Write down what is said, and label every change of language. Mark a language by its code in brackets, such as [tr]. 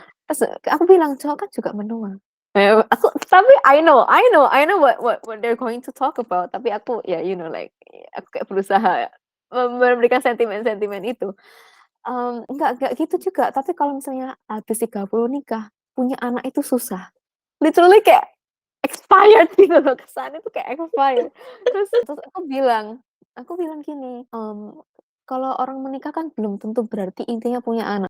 [id] Terus aku bilang cowok kan juga menua. Tapi [en] I know what they're going to talk about. [id] Tapi aku ya aku kayak berusaha memberikan sentimen itu. Enggak gitu juga. Tapi kalau misalnya habis 30 nikah, punya anak itu susah. Literally kayak expired gitu loh, kesannya tuh kayak expired. Terus aku bilang gini, kalau orang menikah kan belum tentu berarti intinya punya anak.